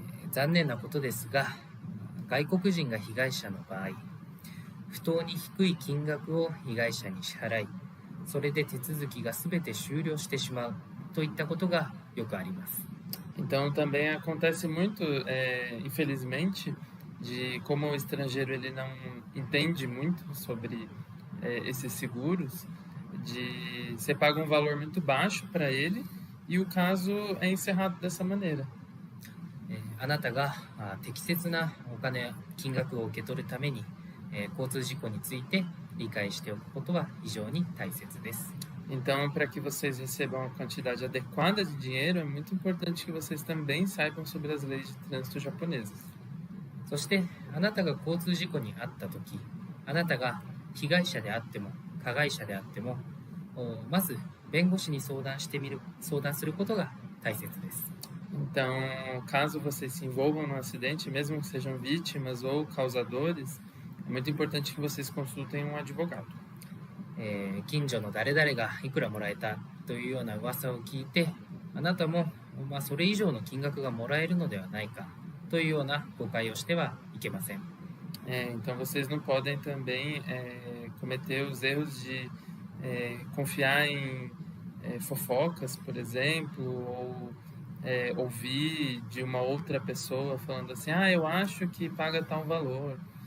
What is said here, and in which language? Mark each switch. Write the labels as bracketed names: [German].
[Japanese] 残念なことですが、外国人が被害者の場合、不当に低い金額を被害者に支払い、それで手続きがすべて終了してしまうといったことがよくあります。 [Portuguese] Então também acontece muito, infelizmente, de como o estrangeiro ele não entende muito sobre esses seguros, de você paga um valor muito baixo para ele e o caso é encerrado dessa maneira. [Japanese] あなたが適切な金額を受け取るために、交通事故について理解しておくことは非常に大切です。 [Portuguese] Então, para que vocês recebam a quantidade adequada de dinheiro, é muito importante que vocês também saibam sobre as leis de trânsito japonesas. [Japanese] そして、あなたが交通事故に遭ったとき、あなたが被害者であっても加害者であっても、まず弁護士に相談することが大切です。 [Portuguese] Então, caso vocês se envolvam num acidente, mesmo que sejam vítimas ou causadores, é muito importante que vocês consultem um advogado. [Japanese] 近所の誰々がいくらもらえたというような噂を聞いて、あなたも、それ以上の金額がもらえるのではないかというような誤解をしてはいけません。 [Portuguese] Então vocês não podem também cometer os erros de confiar em fofocas, por exemplo, ou ouvir de uma outra pessoa falando assim, eu acho que paga tal valor.